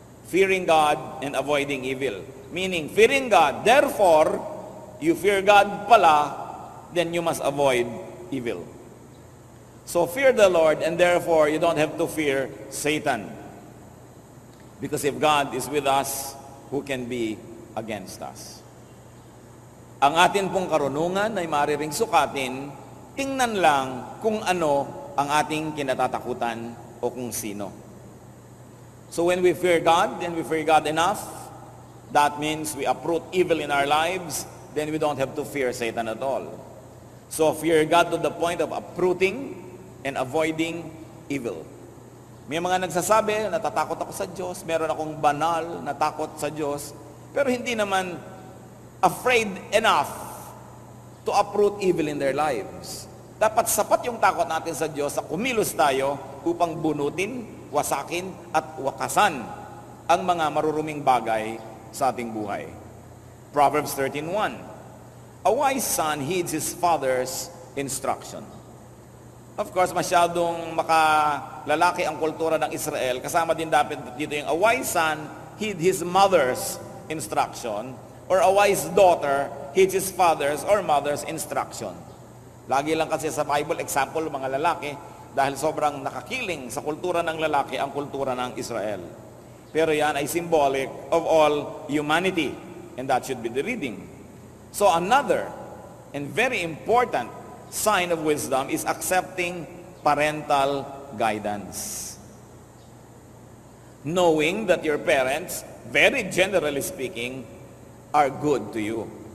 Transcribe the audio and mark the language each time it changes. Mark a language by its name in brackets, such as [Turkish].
[English] Fearing God and avoiding evil. Meaning, fearing God, therefore, you fear God pala, then you must avoid evil. So fear the Lord, and therefore, you don't have to fear Satan. Because if God is with us, who can be against us? [Filipino] Ang atin pong karunungan ay maaaring sukatin, tingnan lang kung ano ang ating kinatatakutan o kung sino. [English] So when we fear God, and we fear God enough, that means we uproot evil in our lives, then we don't have to fear Satan at all. So fear God to the point of uprooting and avoiding evil. [Filipino] May mga nagsasabi, natatakot ako sa Diyos, meron akong banal na takot sa Diyos, pero hindi naman [English] afraid enough to uproot evil in their lives. [Filipino] Dapat sapat yung takot natin sa Diyos sa kumilos tayo upang bunutin, wasakin at wakasan ang mga maruruming bagay sa ating buhay. [English] Proverbs 13:1. A wise son heeds his father's instruction. [Filipino] Of course, masyadong makalalaki ang kultura ng Israel. Kasama din dapat dito yung [English] a wise son heed his mother's instruction, or a wise daughter heeds his father's or mother's instruction. [Filipino] Lagi lang kasi sa Bible, example, mga lalaki, dahil sobrang nakakiling sa kultura ng lalaki ang kultura ng Israel. Pero yan ay [English] symbolic of all humanity, and that should be the reading. So another and very important sign of wisdom is accepting parental guidance. Knowing that your parents, very generally speaking, are good to you.